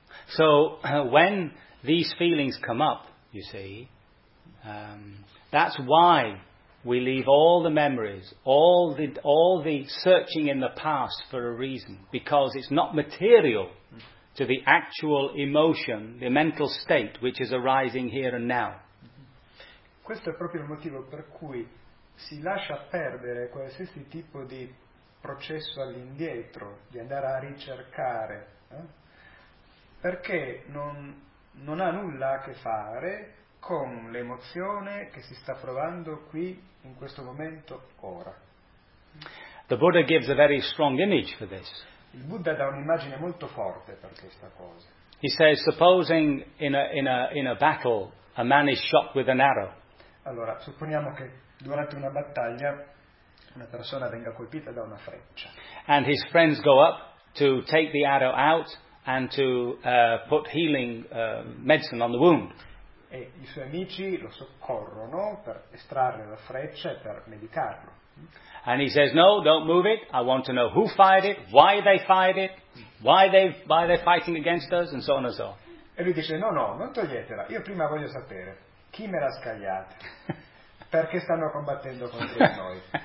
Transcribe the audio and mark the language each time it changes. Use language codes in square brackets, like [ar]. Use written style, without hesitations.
[en] So, when these feelings come up, you see, that's why we leave all the memories, all the searching in the past for a reason, because it's not material to the actual emotion, the mental state which is arising here and now. [it] Questo è proprio il motivo per cui si lascia perdere qualsiasi tipo di processo all'indietro, di andare a ricercare, perché non ha nulla a che fare con l'emozione che si sta provando qui in questo momento ora. [en] The Buddha gives a very strong image for this. [it] Il Buddha dà un'immagine molto forte per questa cosa. [en] He says, supposing in a battle a man is shot with an arrow. [it] Allora, supponiamo che durante una battaglia una persona venga colpita da una freccia. [en] And his friends go up to take the arrow out and to put healing medicine on the wound. [it] E i suoi amici lo soccorrono per estrarre la freccia e per medicarlo. [en] And he says, no, don't move it, I want to know who fired it, why they fired it, why they're fighting against us, and so on and so. [it] E lui dice, no, non toglietela, io prima voglio sapere, chi me l'ha scagliata, perché stanno combattendo contro noi.